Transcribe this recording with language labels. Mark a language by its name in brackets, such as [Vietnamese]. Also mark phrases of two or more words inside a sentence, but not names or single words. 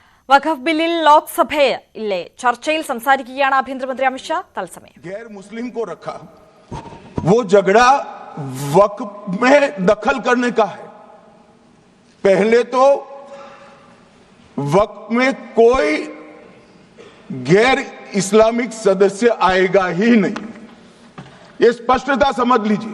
[Malayalam] വഖഫ് ബില്ലിൽ ലോക്സഭയിലെ ചർച്ചയിൽ സംസാരിക്കുകയാണ് ആഭ്യന്തരമന്ത്രി അമിത്ഷാ തത്സമയം. [Hindi] गैर मुस्लिम को रखा, वो झगड़ा वक्फ में दखल करने का है. पहले तो वक्फ में कोई गैर इस्लामिक सदस्य आएगा ही नहीं, ये स्पष्टता समझ लीजिए.